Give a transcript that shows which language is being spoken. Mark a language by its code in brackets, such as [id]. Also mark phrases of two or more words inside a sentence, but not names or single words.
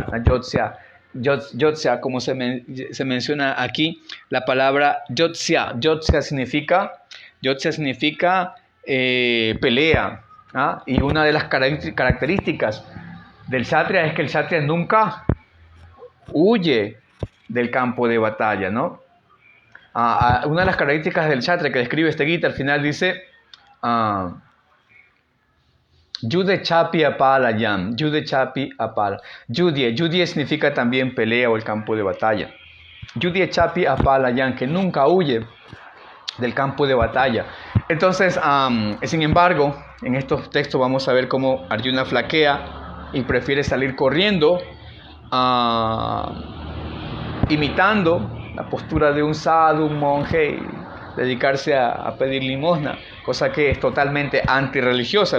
[sa] न योत्स्ये, [es] como se menciona aquí, la palabra yotsya significa pelea, y una de las características del kshatriya es que el kshatriya nunca huye del campo de batalla, ¿no? Una de las características del kshatriya que describe este Gita al final dice: [sa] युद्धे चापि अपलायम्, युद्धे चापि अपला. [es] Yudye significa también pelea o el campo de batalla. [sa] युद्धे चापि अपलायम्, que nunca huye del campo de batalla. [es] Entonces, sin embargo, en estos textos vamos a ver cómo Arjuna flaquea y prefiere salir corriendo, imitando la postura de un sadhu, un monje, y dedicarse a pedir limosna, cosa que es totalmente antirreligiosa.